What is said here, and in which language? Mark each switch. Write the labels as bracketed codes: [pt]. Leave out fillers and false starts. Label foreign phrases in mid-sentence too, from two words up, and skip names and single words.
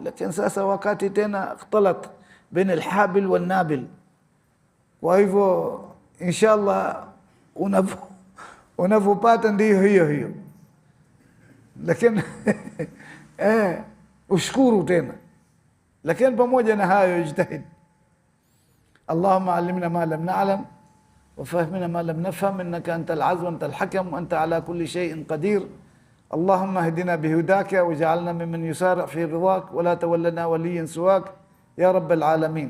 [sw] Lakini sasa wakati tena [ar] اختلط بين الحابل والنابل. [sw] Kwa hivyo inshallah unavyopata ndio hiyo, lakini ushukuru tena. Lakini pamoja na hayo ijtahid. [ar] اللهم علمنا ما لم نعلم وفهمنا ما لم نفهم إنك أنت العز وأنت الحكم وأنت على كل شيء قدير. اللهم اهدنا بهداك واجعلنا ممن يسارع في رضاك ولا تولنا وليا سواك يا رب العالمين.